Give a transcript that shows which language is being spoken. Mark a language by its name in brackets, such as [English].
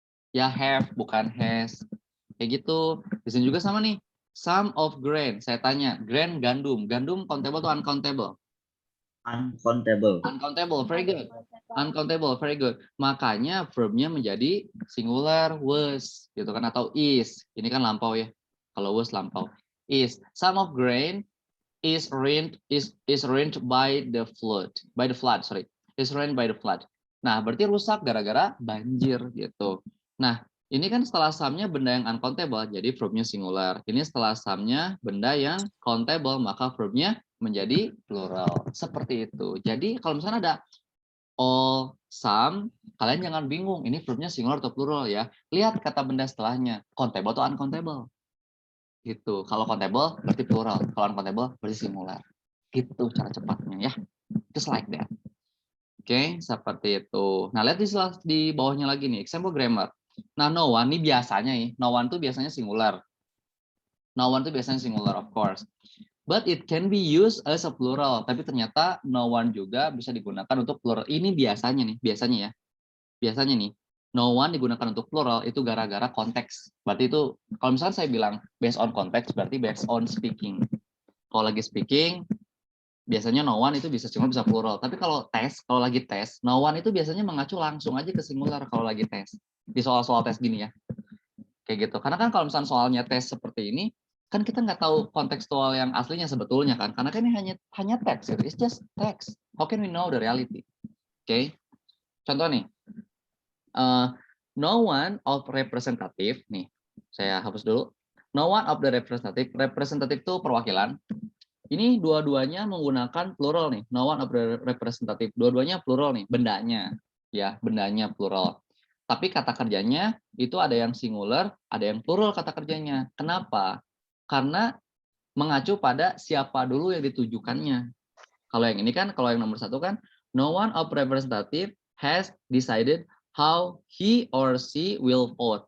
[Indonesian] Ya have, bukan has. Kayak gitu. Di sini juga sama nih. [English] Some of grain. [Indonesian] Saya tanya, grain gandum. Gandum countable atau uncountable? [English] Uncountable. Uncountable, very good. Uncountable, very good. [Indonesian] Makanya verb-nya menjadi singular, was, gitu kan, atau is. Ini kan lampau ya. Kalau was lampau. Is. [English] Some of grain is ruined by the flood. Is ruined by the flood. [Indonesian] Nah, berarti rusak gara-gara banjir gitu. Nah, ini kan setelah some-nya benda yang uncountable, jadi verb-nya singular. Ini setelah some-nya benda yang countable, maka verb-nya menjadi plural. Seperti itu. Jadi kalau misalnya ada all, some, kalian jangan bingung, ini verb-nya singular atau plural ya. Lihat kata benda setelahnya, countable atau uncountable. Gitu. Kalau countable berarti plural, kalau uncountable berarti singular. Gitu cara cepatnya ya. [English] Just like that. [Indonesian] Oke, seperti itu. Nah, lihat di bawahnya lagi nih, example grammar. Nah, no one ini biasanya ya. No one tuh biasanya singular. No one tuh biasanya singular, [English] of course. But it can be used as a plural. [Indonesian] Tapi ternyata no one juga bisa digunakan untuk plural. Ini biasanya nih, biasanya ya. Biasanya nih. no one digunakan untuk plural itu gara-gara konteks. Berarti itu kalau misalnya saya bilang based on konteks berarti based on speaking. Kalau lagi speaking biasanya no one itu bisa singular bisa plural. Tapi kalau lagi tes, no one itu biasanya mengacu langsung aja ke singular kalau lagi tes. Di soal-soal tes gini ya. Kayak gitu. Karena kan kalau misalnya soalnya tes seperti ini, kan kita nggak tahu kontekstual yang aslinya sebetulnya kan. Karena kan ini hanya teks gitu. [English] It's just text. How can we know the reality? [Indonesian] Oke. Contoh nih. [English] No one of representative [Indonesian] nih. Saya hapus dulu. [English] No one of the representative. [Indonesian] Representative itu perwakilan. Ini dua-duanya menggunakan plural nih. [English] No one of the representative. [Indonesian] Dua-duanya plural nih, bendanya. Ya, bendanya plural. Tapi kata kerjanya itu ada yang singular, ada yang plural kata kerjanya. Kenapa? Karena mengacu pada siapa dulu yang ditujukannya. Kalau yang ini kan, kalau yang nomor 1 kan, [English] no one of representative has decided how he or she will vote.